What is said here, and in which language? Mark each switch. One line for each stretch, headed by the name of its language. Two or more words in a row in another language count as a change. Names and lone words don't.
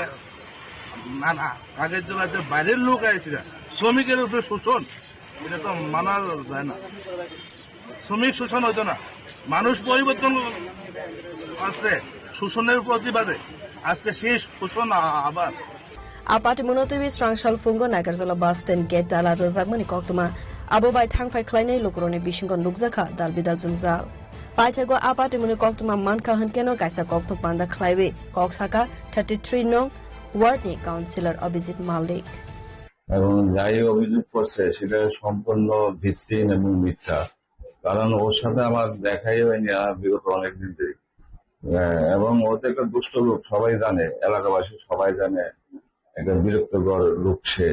Bangla: না না, আগের জেলাতে বাইরের লোক আসছে, শ্রমিকের উপরে শোষণ, এটা তো মানা যায় না। শ্রমিক শোষণ হইতো না, মানুষ পরিবর্তন আসছে শোষণের প্রতিবাদে, আজকে সেই শোষণ আবার।
Kok Borok: Apati monotibi strangshal fungo nagarzola basten gate dala rozagmani koktuma abo bai thangfai khlainai lokroni bisingon nukjaka dal bidal jumjal paithego apati moni koktuma manka hankeno kaisa kokto panda khlaiwe koksaka 33 nong ward ni councillor Abhijit Malik
Bangla: এবং যাই অভিযোগ করছে সেটা সম্পূর্ণ ভিত্তিহীন এবং মিথ্যা, কারণ ওর সাথে আমার দেখাই হয়নি বিগত অনেকদিন ধরে, এবং ও তো একটা দুষ্ট লোক, সবাই জানে, এলাকাবাসী সবাই জানে, একটা বিরক্তকর লোক সে।